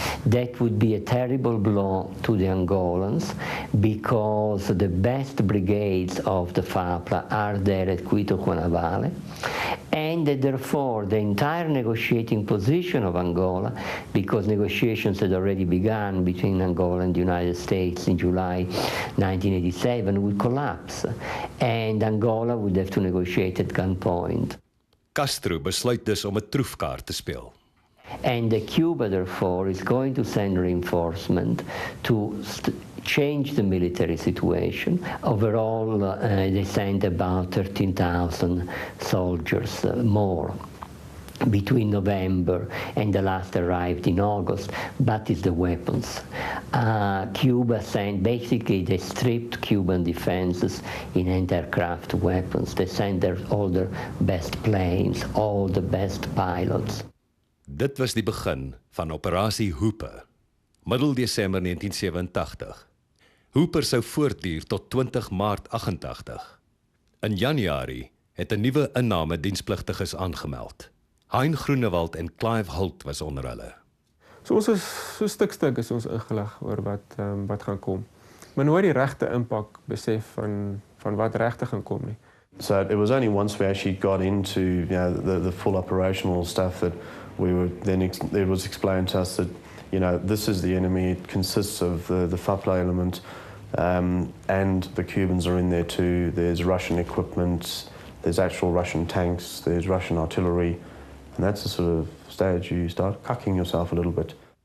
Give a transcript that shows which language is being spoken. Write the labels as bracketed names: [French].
[English] That would be a terrible blow to the Angolans because the best brigades of the FAPLA are there at Quito Cuanavale, and that therefore the entire negotiating position of Angola, because negotiations had already begun between Angola and the United States in July 1987, would collapse, and Angola would have to negotiate at gunpoint. [Afrikaans] Castro besluit dus om 'n troefkaart te speel. [English] And Cuba, therefore, is going to send reinforcement to change the military situation. Overall, they sent about 13,000 soldiers more between November and the last arrived in August, but it's the weapons. Cuba sent, basically they stripped Cuban defenses in anti-aircraft weapons. They sent all their best planes, all the best pilots. [Afrikaans] Dit was die begin van Operasie Hooper, middel Desember 1987. Hooper sou voortduur tot 20 Maart 88. In Januarie het 'n nuwe inname dienspligtiges aangemeld. Hein Groenewald en Clive Holt was onder hulle. So ons is so stuk is ons ingelig oor wat gaan kom. Maar nooit die regte impak besef van wat regtig gaan kom nie. [English] So it was only once we actually got into the full operational stuff that we were then it was explained to us that this is the enemy. It consists of the FAPLA element, and the Cubans are in there too. There's Russian equipment, there's actual Russian tanks, there's Russian artillery, and that's the sort of stage you start cucking yourself a little bit.